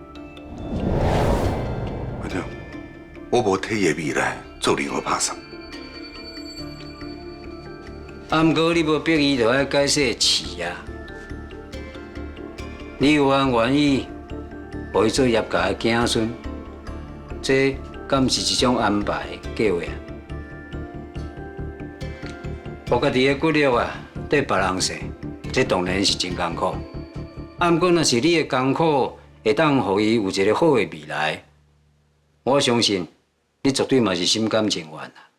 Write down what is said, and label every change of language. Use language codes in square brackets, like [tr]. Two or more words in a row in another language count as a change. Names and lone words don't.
[nan] 阿爹，我无替伊的未来做任何打算。啊，毋过你无逼伊就爱改说饲啊。你有愿意互伊做叶家的子孙，这敢毋是一种安排计划啊？我家己的骨肉啊，对别人说，这当然是真艰苦。啊，不过若是你的艰苦会当互伊有一个好的未来，我相信你绝对嘛是心甘情愿啊。